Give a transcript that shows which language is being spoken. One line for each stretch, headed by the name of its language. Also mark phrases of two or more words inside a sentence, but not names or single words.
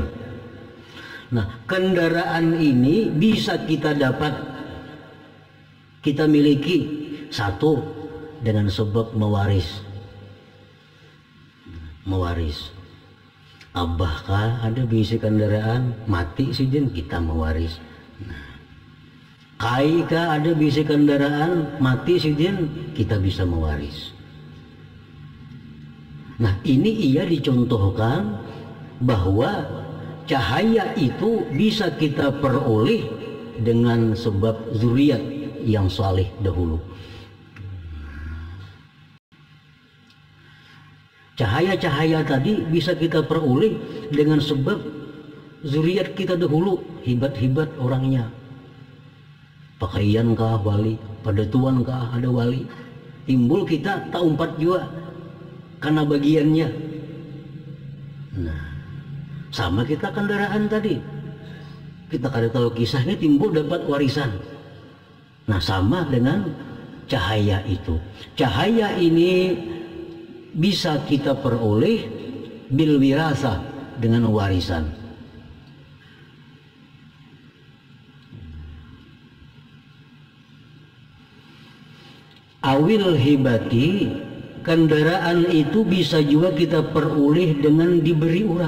Indonesian: Nah, kendaraan ini bisa kita dapat, kita miliki satu dengan sebab mewaris.
Banjar: Abah kah ada bisi kendaraan, mati si jen kita mewaris. Kai kah ada bisi kendaraan, mati si jen kita bisa mewaris.
Indonesian: Nah, ini ia dicontohkan bahwa cahaya itu bisa kita peroleh dengan sebab zuriat yang saleh dahulu. Cahaya-cahaya tadi bisa kita peroleh dengan sebab zuriat kita dahulu hebat-hebat orangnya.
Banjar: Pakaian kah wali, pada tuan kah ada wali. Timbul kita tak umpat juga karena bagiannya.
Indonesian: Nah, sama kita kendaraan tadi.
Banjar: Kita kada tahu kisahnya timbul dapat warisan.
Indonesian: Nah, sama dengan cahaya itu. Cahaya ini bisa kita peroleh
Arabic: bil wirasah
Indonesian: dengan warisan.
Arabic: Awil hibati,
Indonesian: kendaraan itu bisa juga kita peroleh dengan diberi orang.